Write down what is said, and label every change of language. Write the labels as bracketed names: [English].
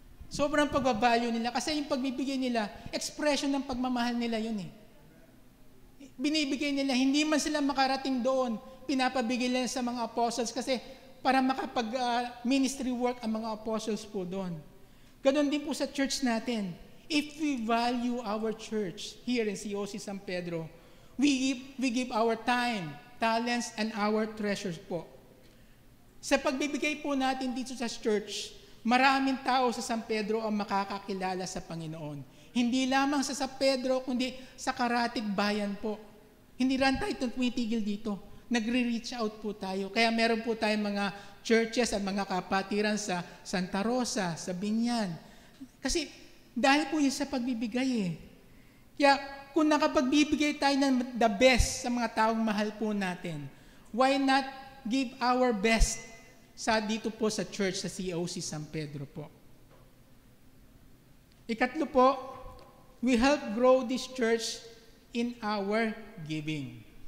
[Filipino] Sobrang pagbavalue nila kasi yung pagbibigay nila, expression ng pagmamahal nila yun eh. Binibigay nila, hindi man sila makarating doon, pinapabigay nila sa mga apostles kasi para makapag-ministry work ang mga apostles po doon. Ganon din po sa church natin. [English] If we value our church here in COC San Pedro, we give our time, talents, and our treasures po. [Filipino] Sa pagbibigay po natin dito sa church, maraming tao sa San Pedro ang makakakilala sa Panginoon. Hindi lamang sa San Pedro, kundi sa karatig bayan po. Hindi rin tayo tumitigil dito. Nagre-reach out po tayo. Kaya meron po tayong mga churches at mga kapatiran sa Santa Rosa, sa Binyan. Kasi dahil po yun sa pagbibigay eh. Kaya kung nakapagbibigay tayo ng the best sa mga taong mahal po natin, [English] why not give our best [Filipino] dito po sa church sa COC San Pedro po. Ikatlo po, [English] we help grow this church in our giving.